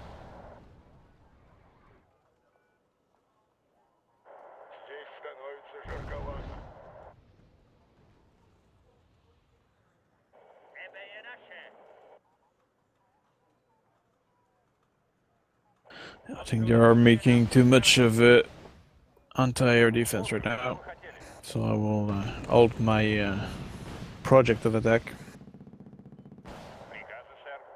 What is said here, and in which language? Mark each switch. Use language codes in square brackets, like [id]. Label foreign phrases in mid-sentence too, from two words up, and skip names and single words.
[ru] Здесь становится жарковато. [cs] Nebe je naše. [en] I think they are making too much of anti-air defense right now. So I will alt my project of attack. [ru] Приказы, сэр.